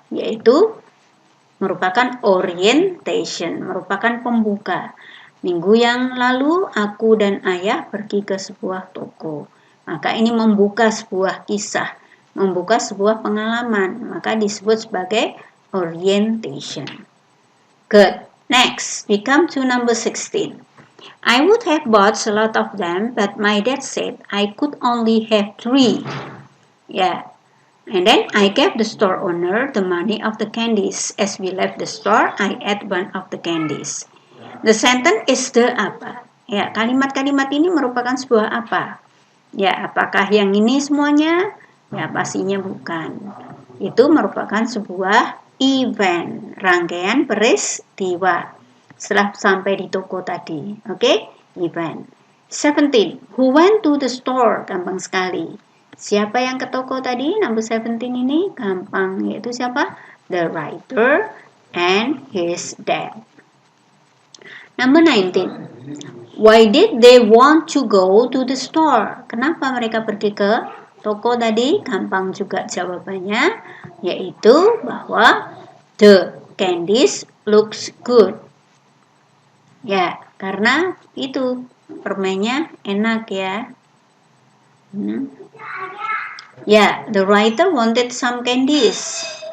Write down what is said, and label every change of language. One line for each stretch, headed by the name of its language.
Indonesian: Yaitu merupakan orientation, merupakan pembuka. Minggu yang lalu, aku dan ayah pergi ke sebuah toko. Maka ini membuka sebuah kisah, membuka sebuah pengalaman. Maka disebut sebagai orientation.
English: Good. Next, we come to number 16. I would have bought a lot of them, but my dad said I could only have 3. Yeah. And then I gave the store owner the money of the candies. As we left the store, I ate one of the candies. The sentence is the
Indonesian: apa? Ya, kalimat-kalimat ini merupakan sebuah apa? Ya, apakah yang ini semuanya? Ya, pastinya bukan. Itu merupakan sebuah event, rangkaian peristiwa setelah sampai di toko tadi.
English: Oke, event. 17. Who went to the store?
Indonesian: Gampang sekali. Siapa yang ke toko tadi? Number 17 ini gampang, yaitu siapa?
English: The writer and his dad. Number 19. Why did they want to go to the store?
Indonesian: Kenapa mereka pergi ke toko tadi? Gampang juga jawabannya, yaitu bahwa
English: the candies looks good.
Indonesian: Ya, karena itu permennya enak ya.
English: Ya, the writer wanted some candies.